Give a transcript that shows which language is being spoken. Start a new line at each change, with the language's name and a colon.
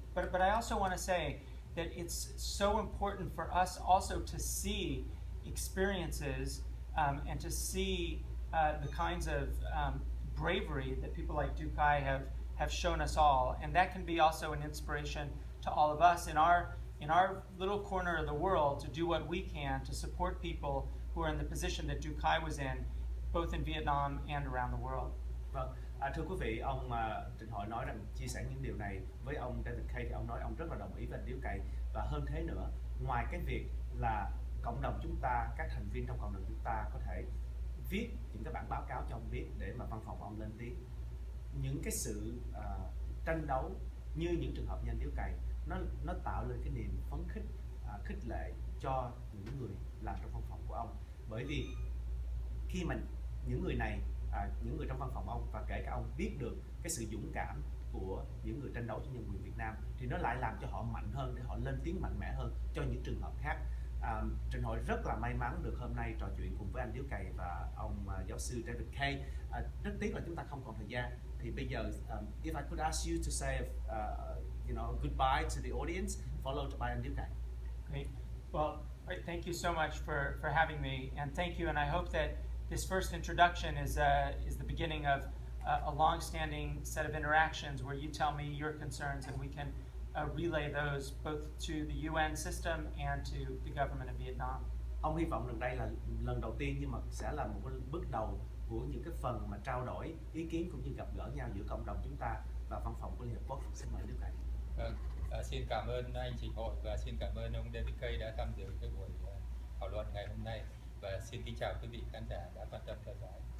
English: But I also want to say that it's so important for us also to see experiences and to see the kinds of bravery that people like Du Kai have shown us all, and that can be also an inspiration to all of us in our little corner of the world to do what we can to support people who are in the position that Du Kai was in, both in Vietnam and around the world.
Vietnamese: Vâng, thưa quý vị, ông Trịnh Hội nói rằng chia sẻ những điều này với ông David Kay thì ông nói ông rất là đồng ý với anh Điếu Cày, và hơn thế nữa, ngoài cái việc là cộng đồng chúng ta, các thành viên trong cộng đồng chúng ta có thể viết những cái bản báo cáo cho ông biết để mà văn phòng ông lên tiếng, những cái sự tranh đấu như những trường hợp như anh Điếu Cày, nó tạo lên cái niềm phấn khích, khích lệ cho những người làm trong văn phòng của ông. Bởi vì khi mà những người này, những người trong văn phòng ông và kể cả ông biết được cái sự dũng cảm của những người tranh đấu cho nhân quyền Việt Nam, thì nó lại làm cho họ mạnh hơn để họ lên tiếng mạnh mẽ hơn cho những trường hợp khác. Trịnh Hội rất là may mắn được hôm nay trò chuyện cùng với anh Điếu Cày và ông giáo sư David Kay. Rất tiếc là chúng ta không còn thời gian. Thì bây giờ,
English: if I could ask you to say, goodbye to the audience, followed by anh Điếu Cày. Great. Well, thank you so much for having me, and thank you. And I hope that this first introduction is the beginning of a long-standing set of interactions where you tell me your concerns and we can relay those both to the UN system and to the government of Vietnam.
Vietnamese: Ông hy vọng rằng đây là lần đầu tiên, nhưng mà sẽ là một bước đầu của những cái phần mà trao đổi ý kiến cũng như gặp gỡ nhau giữa cộng đồng chúng ta và văn phòng của Liên Hợp Quốc. Xin mời Điếu Cày. Xin cảm ơn anh Trịnh Hội và xin cảm ơn ông David Kay đã tham dự cái buổi thảo luận ngày hôm nay, và xin kính chào quý vị khán giả đã quan tâm theo dõi.